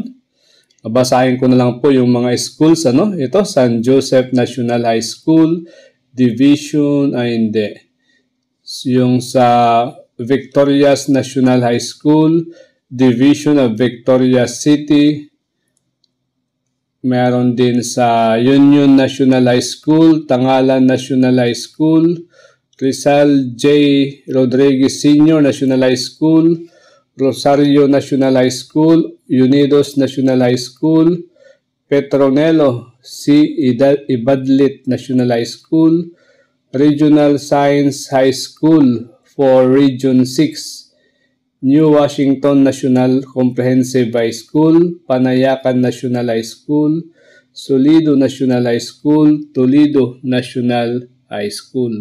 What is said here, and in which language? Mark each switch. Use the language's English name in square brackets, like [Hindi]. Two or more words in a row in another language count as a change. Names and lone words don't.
[Filipino] Babasahin ko na lang po yung mga schools. Ito, San Joseph National High School, Division, hindi. Yung sa Victorias National High School, Division of Victoria City. Meron din sa Union National High School, Tangalan National High School, Rizal J. Rodriguez Sr. National High School, Rosario National High School, Unidos National High School, Petronelo C. Ibadlit National High School, Regional Science High School for Region 6, New Washington National Comprehensive High School, Panayakan National High School, Solido National High School, Toledo National High School.